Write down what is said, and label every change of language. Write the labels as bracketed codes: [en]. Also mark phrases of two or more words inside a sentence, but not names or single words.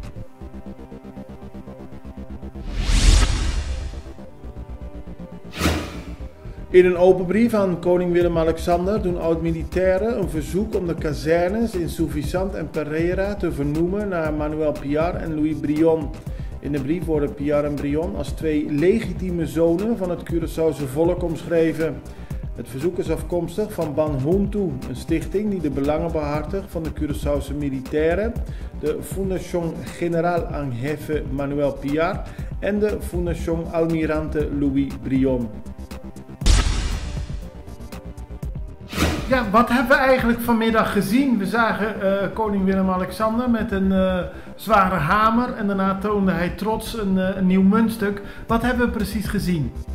[nl] In een open brief aan koning Willem-Alexander doen oud-militairen een verzoek om de kazernes in Souvissant en Pereira te vernoemen naar Manuel Piar en Louis Brion. In de brief worden Piar en Brion als twee legitieme zonen van het Curaçaose volk omschreven. Het verzoek is afkomstig van Banhuntu, een stichting die de belangen behartigt van de Curaçaose militairen, de Fundación General en Jefe Manuel Piar en de Fundación Almirante Louis Brion. Ja, wat hebben we eigenlijk vanmiddag gezien? We zagen koning Willem-Alexander met een zware hamer en daarna toonde hij trots een nieuw muntstuk. Wat hebben we precies gezien?